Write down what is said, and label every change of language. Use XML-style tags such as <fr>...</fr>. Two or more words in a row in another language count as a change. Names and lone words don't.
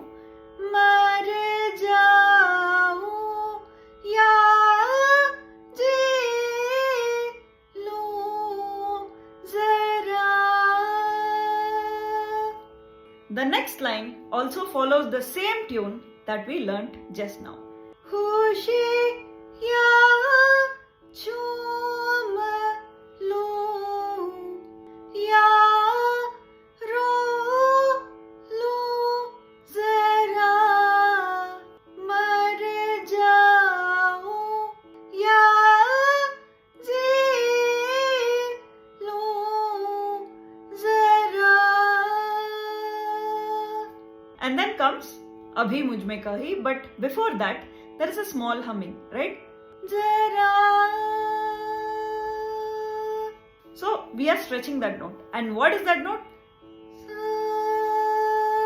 <hi>Mar jaun. Ya.</hi> <en>The next line also follows the same tune that we learnt just now.</en> <hi>Khushi ya chum lo ya ro lo zara mar jaun ya ji lo zara.</hi> <en>And then comes Abhi Mujh mein Kahin, but before that there is a small humming, right?</en> <hi>Zara.</hi> <en>So we are stretching that note. And what is that note? Sa.</en>